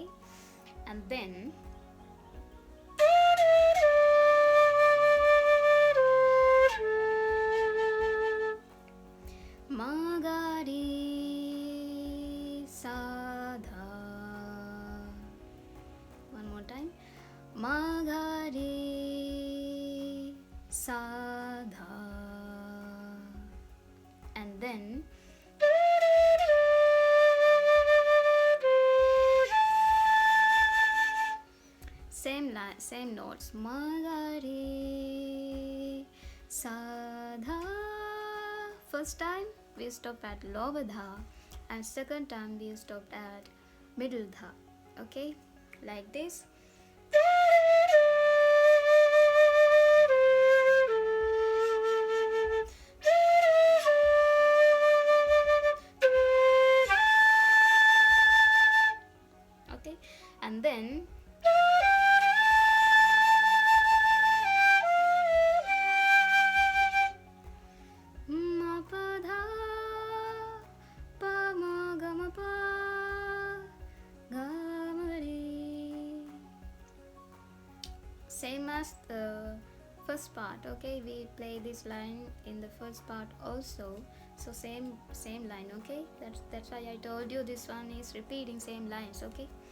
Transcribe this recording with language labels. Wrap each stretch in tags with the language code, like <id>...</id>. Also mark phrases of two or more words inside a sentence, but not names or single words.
<en>And then ma ga re sa dha. One more time. Ma ga re sa dha. And then same notes. Ma ga re sa dha. First time we stopped at lower dha, and second time we stopped at middle dha. Okay, like this. Okay, and then ma pa dha pa ma ga ma pa ga ma re. Same as the first part, okay? We play this line in the first part also, so same line, okay? That's why I told you this one is repeating same lines, okay?</en>